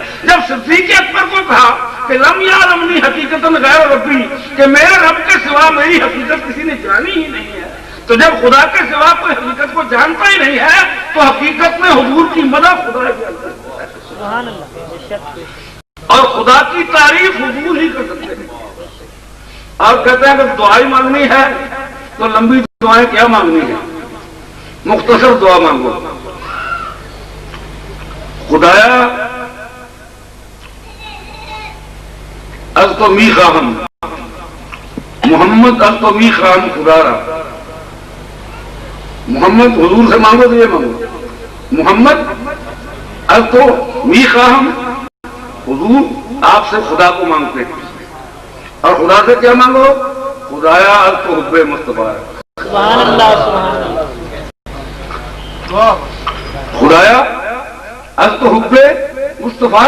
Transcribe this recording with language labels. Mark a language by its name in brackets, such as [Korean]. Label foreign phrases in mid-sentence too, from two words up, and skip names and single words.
[Urdu] جب صدیق اکبر کو کہا کہ [Arabic] لم یعلمنی حقیقت غیر ربی, [Urdu] کہ میرے رب کے سوا میری حقیقت کسی نے جانی ہی نہیں ہے, تو جب خدا کے سوا کوئی حقیقت کو جانتا ہی نہیں ہے تو حقیقت میں حضور کی مدح خدا ہی کر سکتا ہے. [Arabic] سبحان اللہ. [Urdu] اور خدا کی تعریف حضور ہی کر سکتے ہیں. آپ کہتے ہیں کہ دعائی مانگنی ہے تو لمبی دعائیں کیا مانگنی ہے, مختصر دعا مانگو. [Persian] خدایا از تو می خواہم, محمد از تو می خواہم خدا را. [Urdu] محمد حضور سے مانگو تو یہ مانگو, [Persian] محمد از تو می خواہم, [Urdu] حضور آپ سے خدا کو مانگتے ہیں. اور خدا سے کیا مانگو, [Persian] خدایا از تو حب مصطفیٰ. [Arabic] سبحان اللہ. سبحان اللہ. [Persian] خدایا از تو حب مصطفیٰ.